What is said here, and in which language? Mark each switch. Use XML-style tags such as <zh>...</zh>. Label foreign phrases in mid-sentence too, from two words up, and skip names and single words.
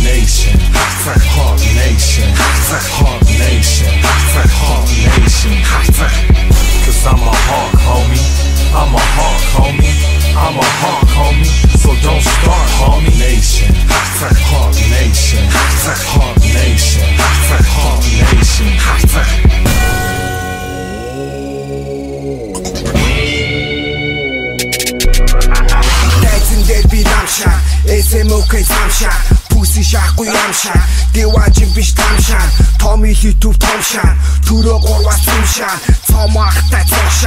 <en>Nation, Hawk Nation, Hawk Nation, Hawk Nation. Cause I'm a hawk homie, I'm a hawk homie, I'm a hawk homie. So don't start homie. Nation, Hawk Nation, Hawk Nation, Hawk Nation.</en> <mn>Би намша, SMOK самша, пүси шахгүй ямша, дэважин биш тамша, Томи YouTube томша, түрөө гурваас цумша, цомахтай цогша,</mn>